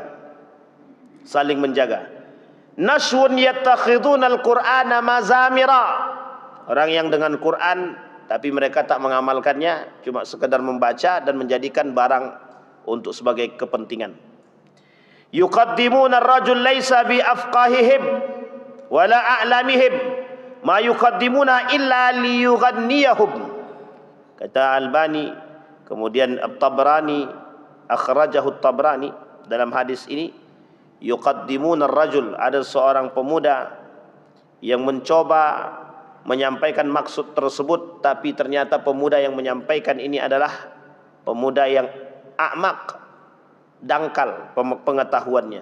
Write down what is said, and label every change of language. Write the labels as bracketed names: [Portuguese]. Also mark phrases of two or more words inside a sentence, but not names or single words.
[Indonesian] Saling menjaga. [Arabic] ناس يتخذون القرآن مزامير, [Indonesian] orang yang dengan Quran tapi mereka tak mengamalkannya, cuma sekedar membaca dan menjadikan barang untuk sebagai kepentingan. [Arabic] يقدمون الرجل ليس بأفقههم ولا أعلمهم ما يقدمون إلا ليغنيهم. [Indonesian] Kata Albani, kemudian At-Tabrani, [Arabic] أخرجه الطبراني [Indonesian] dalam hadis ini, [Arabic] يقدمون الرجل, [Indonesian] ada seorang pemuda yang mencoba menyampaikan maksud tersebut, tapi ternyata pemuda yang menyampaikan ini adalah pemuda yang a'maq, dangkal pengetahuannya.